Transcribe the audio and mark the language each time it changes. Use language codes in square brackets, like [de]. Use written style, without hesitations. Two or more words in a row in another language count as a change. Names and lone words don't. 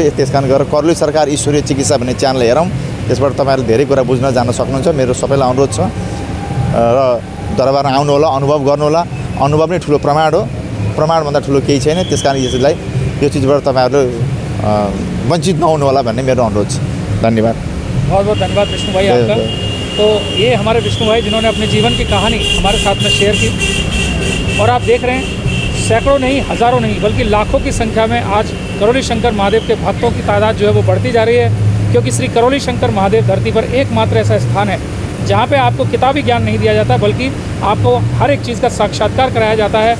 [ne] त्यसकारण गरेर करौली सरकार ईश्वरीय चिकित्सा भन्ने च्यानल हेरौँ। त्यसबाट तपाईहरुले धेरै कुरा बुझ्न जान्न सक्नुहुन्छ। मेरो सबैलाई अनुरोध छ र दरबारमा आउनु होला, अनुभव गर्नु होला। अनुभव नै ठुलो प्रमाण हो, प्रमाणभन्दा ठुलो केही छैन। त्यसकारण यसलाई यो चिजबाट तपाईहरुले वञ्चित नहुनु होला भन्ने मेरो अनुरोध छ। धन्यवाद। [hi] बहुत बहुत धन्यवाद विष्णु भाई आपका। तो ये हमारे विष्णु भाई जिन्होंने अपने जीवन की कहानी हमारे साथ में शेयर की। और आप देख रहे हैं सैकड़ों नहीं, हज़ारों नहीं, बल्कि लाखों की संख्या में आज करौली शंकर महादेव के भक्तों की तादाद जो है वो बढ़ती जा रही है। क्योंकि श्री करौली शंकर महादेव धरती पर एकमात्र ऐसा स्थान है जहाँ पे आपको किताबी ज्ञान नहीं दिया जाता, बल्कि आपको हर एक चीज़ का साक्षात्कार कराया जाता है।